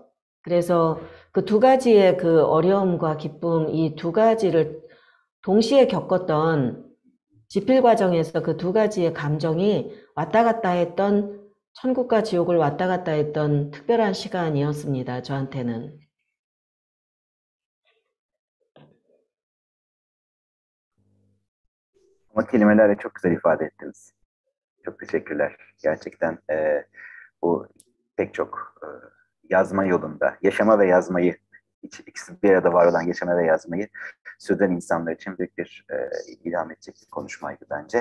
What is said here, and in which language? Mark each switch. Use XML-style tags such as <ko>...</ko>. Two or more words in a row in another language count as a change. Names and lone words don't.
<ko>그래서 그 두 가지의 그 어려움과 기쁨, 이 두 가지를 동시에 겪었던 집필 과정에서 그 두 가지의 감정이 왔다 갔다 했던, 천국과 지옥을 왔다 갔다 했던 특별한 시간이었습니다. 저한테는.</ko> <tr>Ama kelimelerle çok güzel ifade ettiniz. Çok teşekkürler. Gerçekten bu pek çok yazma yolunda, yaşama ve yazmayı, ikisi bir arada var olan yaşama ve yazmayı sürdüren insanlar için büyük bir ilham edecek bir konuşmaydı bence.</tr>